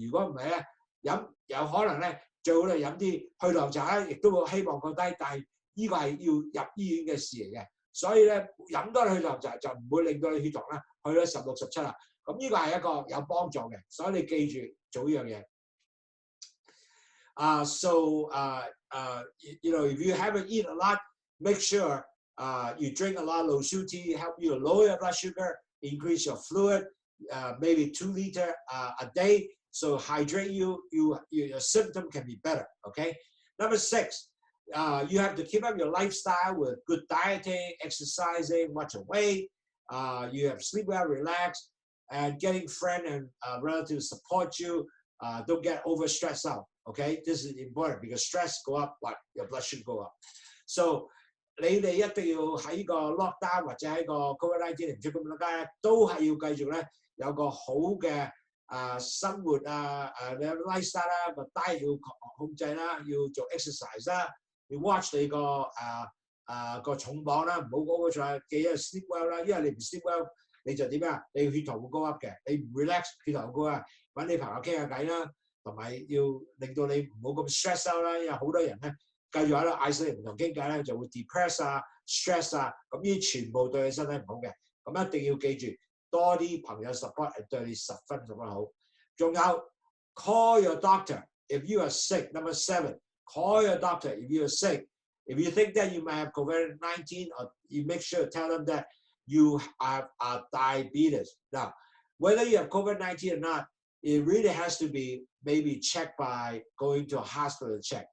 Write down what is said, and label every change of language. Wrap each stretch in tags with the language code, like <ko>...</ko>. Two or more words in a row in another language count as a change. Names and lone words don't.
<yue>如果唔係咧，飲有可能咧，最好你飲啲去糖茶咧，亦都會希望降低。但係呢個係要入醫院嘅事嚟嘅。所以咧，飲多去糖茶就唔會令到你血糖咧去到16、17啦。咁呢個係一個有幫助嘅，所以你記住做呢樣嘢。</yue> <en>If you haven't eaten a lot, make sure you drink a lot of low sugar tea, help you to lower your blood sugar, increase your fluid, maybe 2 liters a day. So hydrate your symptom can be better. Okay. Number 6, you have to keep up your lifestyle with good dieting, exercising, watch your weight. You have sleep well, relax, and getting friends and relatives support you. Don't get overstressed out. Okay, this is important because stress go up, but your blood should go up.</en> <yue>So 你哋一定要喺個 lockdown 或者喺個 COVID-19 唔出咁多街，都係要繼續咧有個好嘅生活你有 lifestyle 啦，個 diet 要控制啦，要做 exercise 啦，要 watch 你個重磅啦，唔好高過咗，記得</yue> <en>sleep well</en> <yue>啦，因為你唔</yue> <en>sleep well</en> <yue>你就點啊？你血糖會高 up 嘅，你唔 relax 血糖高啊，揾你朋友傾下偈啦，同埋要令到你唔好咁</yue> <en>stress out</en> <yue>啦，因為好多人咧。繼續喺度嗌死唔同傾偈咧，就會</yue> <en>depress stress</en> <yue>咁呢啲全部對你身體唔好嘅。咁一定要記住，多啲朋友 support 係對你十分好。</yue> <en>仲有 call your doctor if you are sick. Number 7, call your doctor if you are sick. If you think that you might have COVID-19, or you make sure to tell them that you have diabetes. Now, whether you have COVID-19 or not, it really has to be maybe checked by going to a hospital to check.</en>